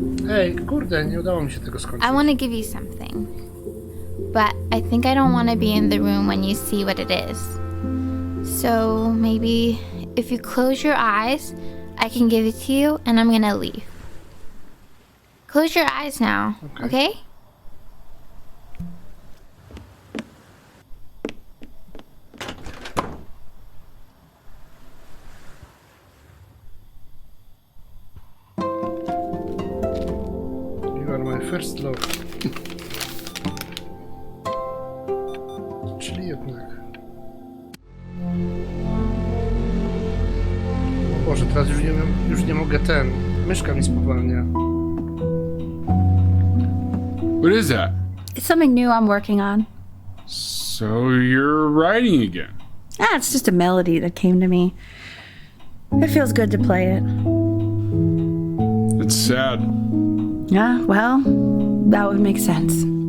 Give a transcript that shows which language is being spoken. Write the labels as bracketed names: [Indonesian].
[Polish] Ej, kurde, nie udało mi się tego skończyć. [English] I want to give you something. But I think I don't want to be in the room when you see what it is. So maybe if you close your eyes, I can give it to you and I'm gonna leave. Close your eyes now, okay? You are my first love. [Polish] Czyli jednak. O Boże, teraz już nie mogę myszka mi spowalnia. [English] What is that? It's something new I'm working on. So you're writing again? Ah, it's just a melody that came to me. It feels good to play it. It's sad. Yeah, well, that would make sense.